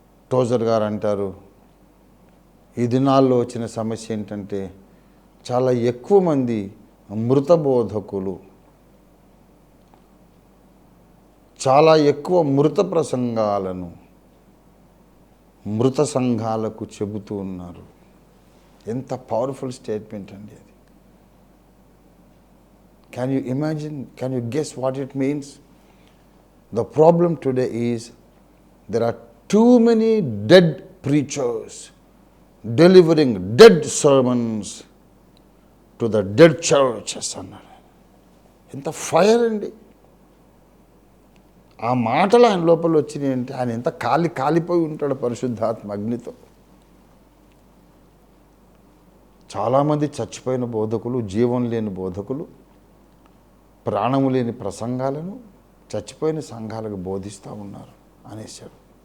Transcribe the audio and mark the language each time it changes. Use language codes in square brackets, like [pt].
[te] Tozer గారు అంటారు, ఈ దినాల్లో వచ్చిన సమస్య ఏంటంటే చాలా ఎక్కువ మంది మృత బోధకులు, చాలా ఎక్కువ మృత ప్రసంగాలను మృత సంఘాలకు చెబుతూ ఉన్నారు. ఎంత పవర్ఫుల్ స్టేట్మెంట్ అండి అది. [en] Can you imagine, can you guess what it means? The problem today is there are too many dead preachers delivering dead sermons to the dead churches [te] అన్నాడు. ఎంత ఫైర్ అండి ఆ మాటలు ఆయన లోపల వచ్చినాయి అంటే ఆయన ఎంత కాలిపోయి ఉంటాడు పరిశుద్ధాత్మ అగ్నితో. చాలామంది చచ్చిపోయిన బోధకులు, జీవం లేని బోధకులు, ప్రాణము లేని ప్రసంగాలను చచ్చిపోయిన సంఘాలకు బోధిస్తూ ఉన్నారు అనేసాడు.